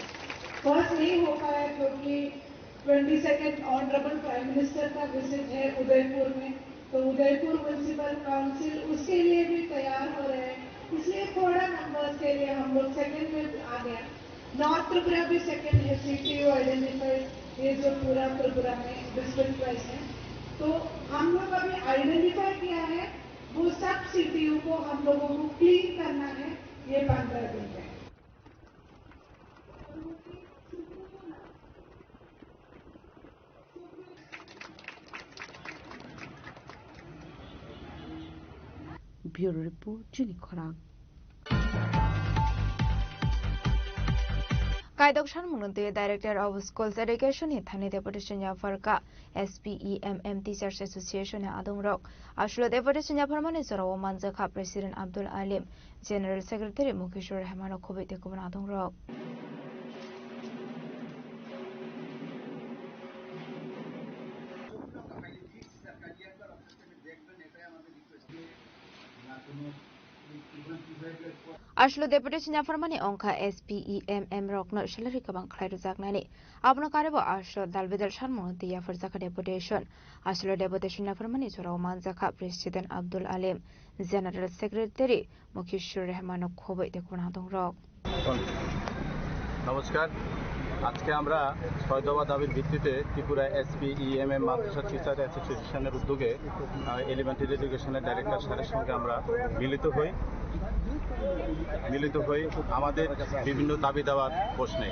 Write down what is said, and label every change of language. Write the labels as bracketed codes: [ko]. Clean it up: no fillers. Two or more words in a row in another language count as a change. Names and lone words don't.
[hi] फर्स्ट नहीं हो पाया क्योंकि 22 [en] honourable prime minister [hi] का विजिट है उदयपुर में, तो उदयपुर म्यूनिसिपल काउंसिल उसके लिए भी तैयार हो रहे हैं, इसलिए थोड़ा नंबर्स के लिए हम लोग सेकंड में आ गया। नॉर्थ त्रिपुरा भी सेकंड है, [en] CTU identified, [hi] ये जो पूरा त्रिपुरा में [en] district wise [hi] है। तो हम लोग अभी आइडेंटिफाई किया है, वो सब सीटीयू को हम लोगों को क्लीन करना है ये 15 दिन में। [trp] ब्यूरो रिपोर्ट जुनी खरांग। कायदक सानमुंगते [en] Director of Schools Education [trp] हिथानी डेपुटेशन जाफरका SPEMM टीचर्स एसोसिएशन आदुंगरक आशुल डेपुटेशन जाफर माने जराव मानजखा प्रेसिडेंट अब्दुल आलिम [en] general secretary [trp] मुकेशर रहमान खबैते कुबन आदुंगरक आशुल डेपुटेशन जाफरमानी अंका SPEMM रकनो सैलारि गोबां खालायरुजागनानै आबनो कारेबो आशुल दालबेदल सानमुंगते याफर जाखा डेपुटेशन आशुल डेपुटेशन जाफरमानी जराव मानजाखा प्रेसिडेंट अब्दुल आलिम [en] general secretary [trp] मुकेशर रहमान खबैते कुबन आदुंगरक। [bn] नमस्कार, আজকে আমরা 6 দফা দাবির ভিত্তিতে ত্রিপুরা SPEMM মাদ্রাসা টিচার অ্যাসোসিয়েশনের উদ্যোগে [en] elementary education's [bn] ডাইরেক্টর স্যারের সঙ্গে আমরা মিলিত হই আমাদের বিভিন্ন দাবি দেওয়ার প্রশ্নে।